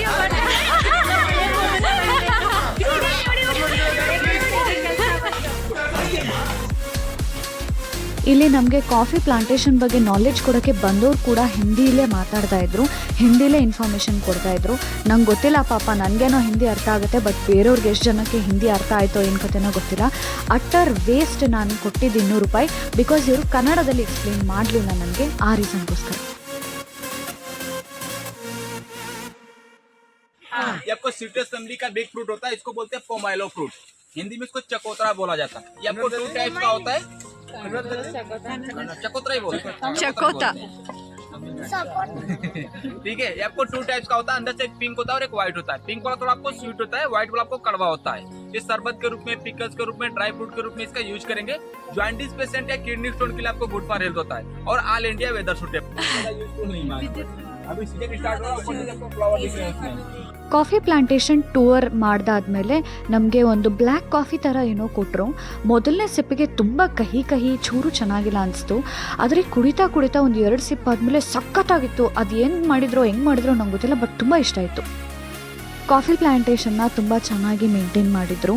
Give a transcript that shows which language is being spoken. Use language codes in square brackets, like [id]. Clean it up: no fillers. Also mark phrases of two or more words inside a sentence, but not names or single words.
[kn] ಇಲ್ಲಿ ನಮಗೆ [en] coffee plantation [kn] ಬಗ್ಗೆ ನಾಲೆಡ್ಜ್ ಕೊಡೋಕ್ಕೆ ಬಂದವರು ಕೂಡ ಹಿಂದಿಲೇ ಮಾತಾಡ್ತಾಯಿದ್ರು, ಹಿಂದಿಲೇ ಇನ್ಫಾರ್ಮೇಷನ್ ಕೊಡ್ತಾಯಿದ್ರು. ನಂಗೆ ಗೊತ್ತಿಲ್ಲ ಪಾಪ, ನನಗೇನೋ ಹಿಂದಿ ಅರ್ಥ ಆಗುತ್ತೆ, ಬಟ್ ಬೇರೆಯವ್ರಿಗೆ ಎಷ್ಟು ಜನಕ್ಕೆ ಹಿಂದಿ ಅರ್ಥ ಆಯಿತೋ ಏನು ಕತೆನೋ ಗೊತ್ತಿಲ್ಲ. [en] utter waste [kn] ನಾನು ಕೊಟ್ಟಿದ್ದು 200 ರೂಪಾಯಿ, ಬಿಕಾಸ್ ಇವರು ಕನ್ನಡದಲ್ಲಿ ಎಕ್ಸ್ಪ್ಲೇನ್ ಮಾಡಲಿಲ್ಲ ನನಗೆ, ಆ ರೀಸನ್ಗೋಸ್ಕರ. [hi] ये आपको [en] citrus family [hi] का [en] big fruit [hi] होता है, इसको बोलते हैं [en] pomelo fruit. [hi] हिंदी में इसको चकोतरा बोला जाता है. ये आपको 2 टाइप्स का होता है. चकोतरा ही बोलते हैं. [kn] ಚಕೋತ. [hi] ठीक है, ये आपको 2 टाइप्स का होता है. अंदर से एक पिंक होता है और एक व्हाइट होता है. पिंक वाला थोड़ा आपको स्वीट होता है, व्हाइट वाला आपको कड़वा होता है. ये शरबत के रूप में, पिकल्स के रूप में, [en] dry fruit [hi] के रूप में इसका यूज करेंगे. जॉइंटिस पेशेंट या किडनी स्टोन के लिए आपको [en] good for health [hi] होता है और [en] all India weather suitable. [hi] अभी [en] season start [hi] हो रहा है, ऊपर से आपको फ्लावर दिख रहे हैं उसमें. [en] coffee plantation tour [kn] ಮಾಡಿದಾದ್ಮೇಲೆ ನಮಗೆ ಒಂದು [en] black coffee [kn] ಥರ ಏನೋ ಕೊಟ್ಟರು. ಮೊದಲನೇ ಸಿಪ್ಪಿಗೆ ತುಂಬ ಕಹಿ ಚೂರು ಚೆನ್ನಾಗಿಲ್ಲ ಅನಿಸ್ತು. ಆದರೆ ಕುಡಿತಾ ಒಂದು 2 ಸಿಪ್ ಆದಮೇಲೆ ಸಖತ್ತಾಗಿತ್ತು. ಅದು ಹೆಂಗೆ ಮಾಡಿದ್ರೋ ನಂಗೆ ಗೊತ್ತಿಲ್ಲ, ಬಟ್ ತುಂಬ ಇಷ್ಟ ಆಯಿತು. ಕಾಫಿ ಪ್ಲ್ಯಾಂಟೇಷನ್ನ ತುಂಬ ಚೆನ್ನಾಗಿ ಮೇಂಟೈನ್ ಮಾಡಿದರು.